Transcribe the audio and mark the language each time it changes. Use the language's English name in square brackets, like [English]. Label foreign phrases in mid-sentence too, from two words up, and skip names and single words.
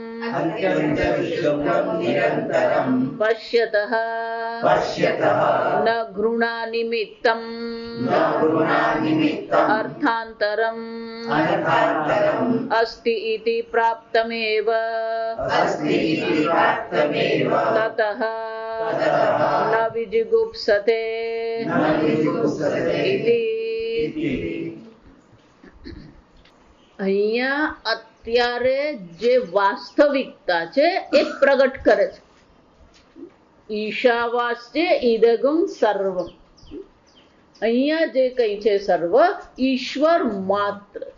[Sanskrit] पश्यतः न घृणानिमित्तम् अर्थान्तरम् अस्ति इति प्राप्तमेव ततः न विजुगुप्सते इति। [Gujarati] અહીંયા અત્યારે જે વાસ્તવિકતા છે એ પ્રગટ કરે છે. [Sanskrit] ईशावास्यम् इदं सर्वम्. [Gujarati] અહીંયા જે કઈ છે સર્વ ઈશ્વર માત્ર.